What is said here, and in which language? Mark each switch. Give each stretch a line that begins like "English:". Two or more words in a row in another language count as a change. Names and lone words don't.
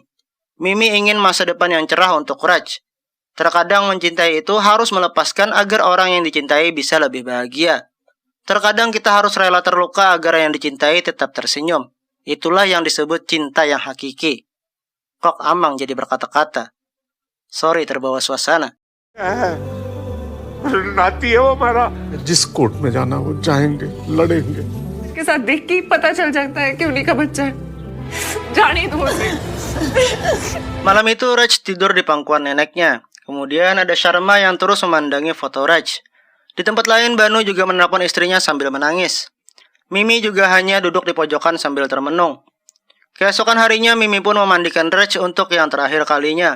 Indonesian: Mimi ingin masa depan yang cerah untuk Raj. Terkadang mencintai itu harus melepaskan agar orang yang dicintai bisa lebih bahagia. Terkadang kita harus rela terluka agar yang dicintai tetap tersenyum. Itulah yang disebut cinta yang hakiki. Kok Amang jadi berkata-kata. Sorry terbawa suasana.
Hindi: नाती है वो हमारा जिस कोर्ट में जाना वो जाएंगे लड़ेंगे के साथ देख के ही पता चल जाता है कि उन्हीं का बच्चा है जाने दो उसे
Indonesian: Malam itu Raj tidur di pangkuan neneknya. Kemudian ada Sharma yang terus memandangi foto Raj. Di tempat lain Banu juga menelpon istrinya sambil menangis. Mimi juga hanya duduk di pojokan sambil termenung. Keesokan harinya Mimi pun memandikan Raj untuk yang terakhir kalinya.